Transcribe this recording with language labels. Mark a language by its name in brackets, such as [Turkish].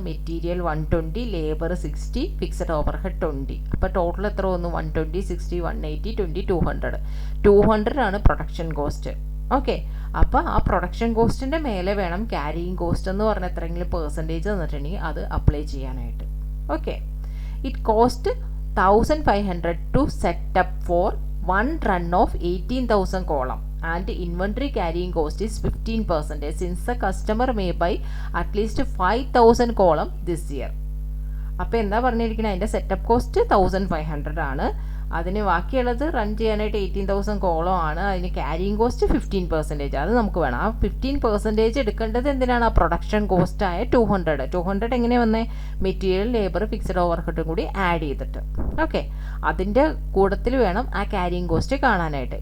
[Malayalam] Material 120, labour 60, fixed overhead 20. അപ്പോൾ total എത്ര വന്നു? 120, 60, 180, 20, 200. 200 ആണ് പ്രൊഡക്ഷൻ കോസ്റ്റ്. ഓക്കെ, അപ്പോൾ ആ പ്രൊഡക്ഷൻ കോസ്റ്റിൻ്റെ മേലെ വേണം ക്യാരിയിങ് കോസ്റ്റ് എന്ന് പറഞ്ഞ എത്രയെങ്കിലും പെർസെൻറ്റേജ് തന്നിട്ടുണ്ടെങ്കിൽ അത് അപ്ലൈ ചെയ്യാനായിട്ട്. [English] Okay, it cost 1,500 to set up for 1 run of 18,000 column and inventory carrying cost is 15% since the customer may buy at least 5,000 column this year. [Malayalam] അപ്പോൾ എന്താ പറഞ്ഞിരിക്കുന്നത്? അതിൻ്റെ സെറ്റപ്പ് കോസ്റ്റ് 1,500 ആണ്. അതിന് ബാക്കിയുള്ളത് റൺ ചെയ്യാനായിട്ട് 18,000 കോളം ആണ്. അതിന് ക്യാരിയിങ് കോസ്റ്റ് 15%. അത് നമുക്ക് വേണം. ആ 15% എടുക്കേണ്ടത് എന്തിനാണ്? ആ പ്രൊഡക്ഷൻ കോസ്റ്റായ 200. 200 എങ്ങനെ വന്നേ? മെറ്റീരിയൽ, ലേബർ, ഫിക്സഡ് ഓവർഹെഡും കൂടി ആഡ് ചെയ്തിട്ട്. ഓക്കെ, അതിൻ്റെ കൂട്ടത്തിൽ വേണം ആ ക്യാരിയിങ് കോസ്റ്റ് കാണാനായിട്ട്.